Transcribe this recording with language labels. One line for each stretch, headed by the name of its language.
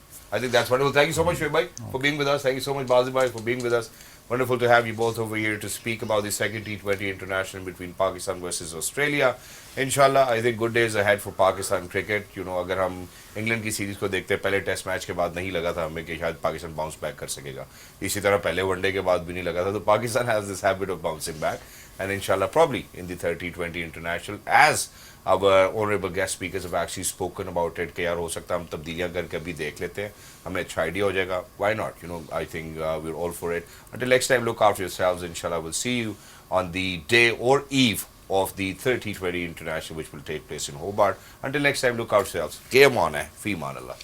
English: I think that's wonderful. Thank you so much, Shoaib bhai, for being with us. Thank you so much, Bazi bhai, for being with us. Wonderful to have you both over here to speak about the second T20 international between Pakistan versus Australia. Inshallah, I think good days ahead for Pakistan cricket. You know,
Urdu: اگر ہم England کی series کو دیکھتے, پہلے test match کے بعد نہیں لگا تھا ہمیں کہ شاید پاکستان باؤنس بیک کر سکے گا. اسی طرح پہلے ون ڈے کے بعد بھی نہیں لگا تھا. تو Pakistan
English: has this habit of bouncing back. And inshallah, probably in the third T20 international, as our honorable guest speakers have actually spoken about it,
Urdu: کہ یار ہو سکتا ہے ہم تبدیلیاں کر کے ابھی دیکھ لیتے ہیں, ہمیں اچھا آئیڈیا ہو جائے گا.
English: Why not? You know, I think we're all for it. Until next time, look after yourselves. Inshallah, we'll see you on the day or eve of the third T20 international, which will take place in Hobart. Until next time, look after yourselves. Game on, fi man Allah.